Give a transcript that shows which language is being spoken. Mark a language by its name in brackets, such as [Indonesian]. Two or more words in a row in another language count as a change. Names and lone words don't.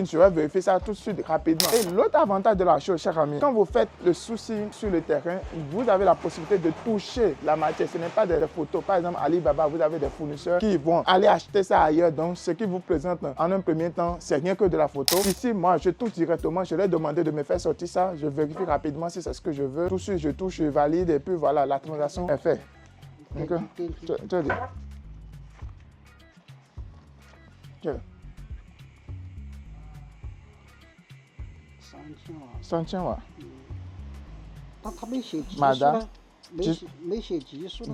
[French] Je vais vérifier ça tout de suite rapidement. Et l'autre avantage de la chose, chers amis, quand vous faites le sourcing sur le terrain, vous avez la possibilité de toucher la matière. Ce n'est pas des photos. Par exemple, Alibaba, vous avez des fournisseurs qui vont aller acheter ça ailleurs. Donc, ce qu'ils vous présentent en un premier temps, c'est rien que de la photo. Ici, moi, je touche directement. Je leur ai demandé de me faire sortir ça. Je vérifie rapidement si c'est ce que je veux. Tout de suite, je touche, je valide et puis voilà, la transaction est faite. [Chinese] Ok? 这里。这个。 3000瓦。 3000瓦。他没写级数马达。没写级数。